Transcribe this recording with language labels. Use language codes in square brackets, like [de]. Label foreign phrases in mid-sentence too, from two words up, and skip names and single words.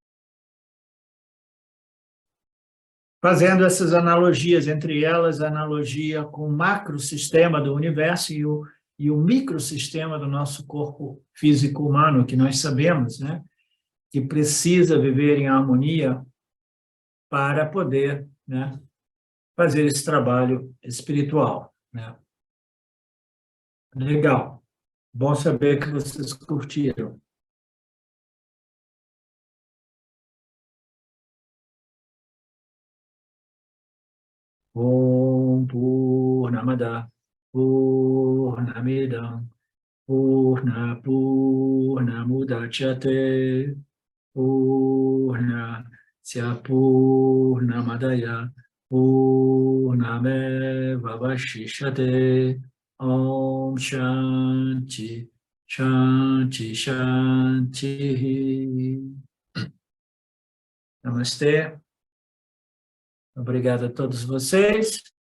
[pt] Fazendo essas analogias, entre elas a analogia com o macrosistema do universo e o microsistema do nosso corpo físico humano, que nós sabemos, né, que precisa viver em harmonia para poder, né, fazer esse trabalho espiritual, né? Legal. Bom saber que vocês curtiram. [sa] Om Purnamada Purnamidam Purna Purnamudachyate Purnasya Purnamadaya Purnameva Vashishyate Om Shanti Shanti Shanti. [pt] Namastê. Obrigado a todos vocês.